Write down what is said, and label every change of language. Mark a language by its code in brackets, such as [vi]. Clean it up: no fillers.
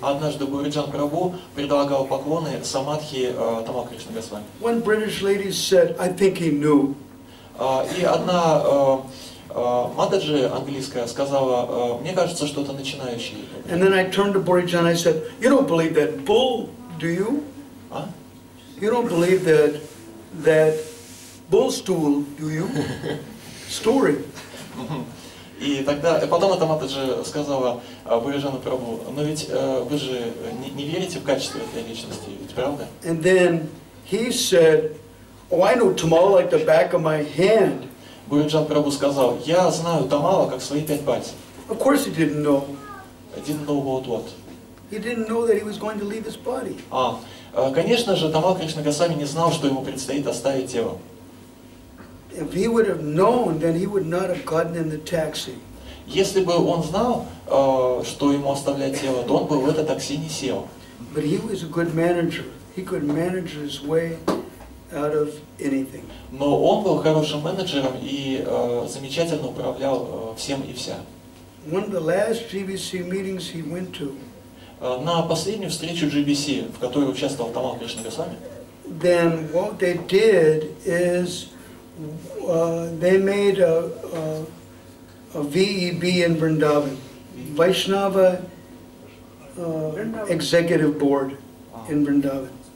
[ru] Однажды Буриджан Прабhu предлагал поклоны самадхи Тамал Кришна Госвами. [en] One British lady said, I think he knew. [ru] И одна Матаджи английская сказала, мне кажется, что это начинающий. [en] And then I turned to Burijan, I said, you don't believe that bull, do you? You don't believe that bull stool, do you? Story. [ru] И тогда, потом эта Матаджи сказала Буриджану Прабху, но ведь вы же не верите в качество этой личности, ведь правда? [en] And then he said, oh, I know Tamal like the back of my hand. [ru] Буриджан Прабху сказал, я знаю Тамала как свои 5 пальцев. [en] Of course he didn't know. Didn't know what? He didn't know that he was going to leave his body. [ru] Конечно же, Тамал Кришна Госвами не знал, что ему предстоит оставить тело. [en] If he would have known, then he would not have gotten in the taxi. [ru] Если бы он знал, что ему оставлять тело, то он бы в это такси не сел. [en] But he was a good manager. He could manage his way out of anything. [ru] Но он был хорошим менеджером и замечательно управлял всем и вся. [en] One of the last GBC meetings he went to. [ru] На последнюю встречу GBC, в которой участвовал Тамал Кришна Госвами, [en] Then what they did is they made a VEB in Vrindavan, Vaishnava Executive Board in Vrindavan.